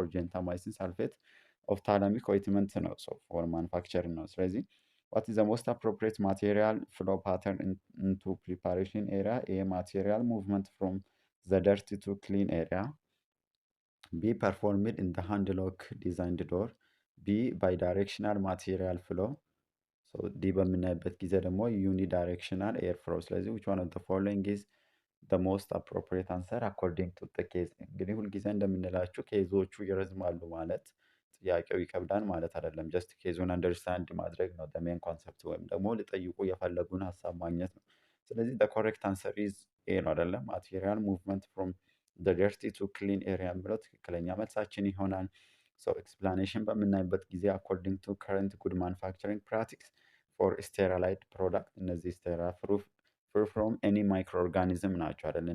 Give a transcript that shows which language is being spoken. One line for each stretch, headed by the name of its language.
English: ፎር ጀንታማይሲን ሳልፌት ኦፍታልሚክ ኦይንትመንት ነው። ሶ ፎር ማኑፋክቸሪንግ ነው። ስለዚህ what is the most appropriate material flow pattern into preparation area? A material movement from the dirty to clean area. B performed in the hand lock designed door. B bidirectional material flow. So D
Amharic: በምናይበት ጊዜ ደግሞ
English: unidirectional air flow።
Amharic: ስለዚህ
English: which one of the following is the most appropriate answer according to the case?
Amharic: እንግዲህ ሁልጊዜ እንደምንላችሁ ኬዞቹ ይረዝማሉ ማለት ጥያቄው ይከብዳል ማለት አይደለም። ጀስት ኬዙን አንደርስታንድ ማድረግ ነው ሜን ኮንሰፕት ወይም ደግሞ ሊጠይቁ የፈለጉን ሀሳብ ማግኘት ነው። ስለዚህ ኮሬክት አንሰር ኢዝ ኤ ነው አይደለም። ማቴሪያል ሙቭመንት ፍሮም ደርቲ ቱ ክሊን ኤሪያ የሚለው ትክክለኛ መልሳችን ይሆናል። ሶ ኤክስፕላኔሽን በምናይበት ጊዜ አኮርዲንግ ቱ ከረንት ጉድ ማኑፋክቸሪንግ ፕራክቲስ ፎር ስቴራላይድ ፕሮዳክት እነዚህ ስቴራ ፍሪ ፍሮም ኤኒ ማይክሮ ኦርጋኒዝም ናቸው አይደል?